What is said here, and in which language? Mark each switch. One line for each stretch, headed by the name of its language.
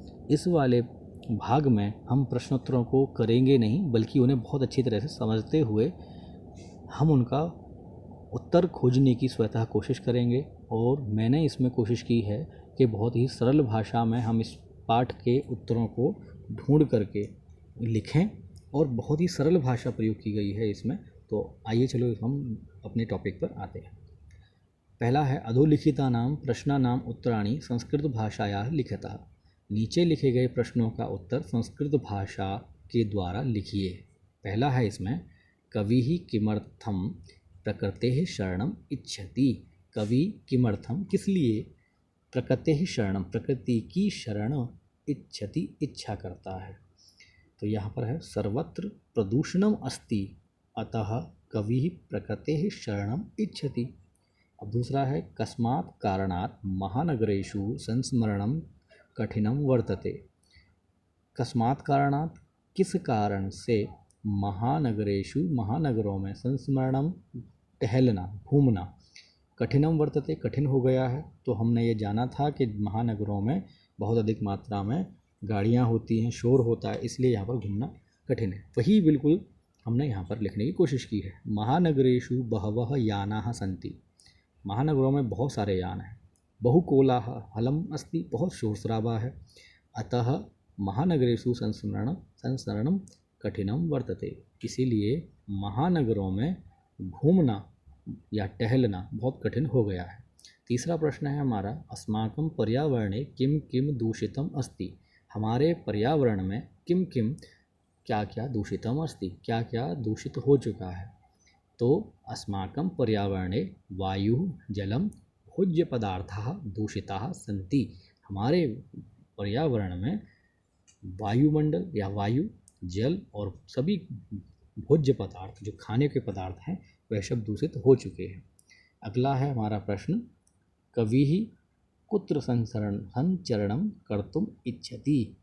Hindi: इस वाले भाग में हम प्रश्नोत्तरों को करेंगे नहीं, बल्कि उन्हें बहुत अच्छी तरह से समझते हुए हम उनका उत्तर खोजने की स्वतः कोशिश करेंगे। और मैंने इसमें कोशिश की है कि बहुत ही सरल भाषा में हम इस पाठ के उत्तरों को ढूंढ करके लिखें और बहुत ही सरल भाषा प्रयोग की गई है इसमें। तो आइए चलो हम अपने टॉपिक पर आते हैं। पहला है
Sanskrit: अधोलिखितानां प्रश्नानां उत्तराणि संस्कृत भाषायाः लिखतः।
Hindi: नीचे लिखे गए प्रश्नों का उत्तर संस्कृत भाषा के द्वारा लिखिए। पहला है इसमें
Sanskrit: कविः किमर्थं प्रकृतेः शरणम् इच्छति।
Hindi: कवि किमर्थं किस लिए
Sanskrit: प्रकृतेः शरणं
Hindi: प्रकृति की शरण इच्छति इच्छा करता है। तो यहाँ पर है
Sanskrit: सर्वत्र प्रदूषणम अस्ति अतः कविः प्रकृतेः शरणम इच्छति।
Hindi: अब दूसरा है
Sanskrit: कस्मात् कारणात् महानगरेषु संस्मरणं कठिनं वर्तते। कस्मात् कारणात्
Hindi: किस कारण से महानगरेषु महानगरों में संस्मरणम टहलना घूमना कठिनम वर्तते कठिन हो गया है। तो हमने ये जाना था कि महानगरों में बहुत अधिक मात्रा में गाड़ियाँ होती हैं, शोर होता है, इसलिए यहाँ पर घूमना कठिन है। वही बिल्कुल हमने यहाँ पर लिखने की कोशिश की है।
Sanskrit: महानगरेषु बहवः यानाः सन्ति।
Hindi: महानगरों में बहुत सारे यान हैं।
Sanskrit: बहुकोलाहलम् अस्ति,
Hindi: बहुत शोर शराबा है।
Sanskrit: अतः महानगरेषु संस्मरणं कठिनं वर्तते।
Hindi: इसीलिए महानगरों में घूमना या टहलना बहुत कठिन हो गया है। तीसरा प्रश्न है हमारा
Sanskrit: अस्माकं पर्यावरणे किम किम दूषितम अस्ति।
Hindi: हमारे पर्यावरण में किम किम क्या क्या
Sanskrit: दूषितम अस्ति,
Hindi: क्या क्या दूषित हो चुका है।
Sanskrit: तो अस्माकं पर्यावरणे वायुः जलम भोज्य पदार्थाः दूषिताः सन्ति।
Hindi: हमारे पर्यावरण में वायुमंडल या वायु, जल और सभी भोज्य पदार्थ जो खाने के पदार्थ हैं वह सब दूषित हो चुके हैं। अगला है हमारा प्रश्न
Sanskrit: कविः कुत्र संचरणं कर्तुम् इच्छति।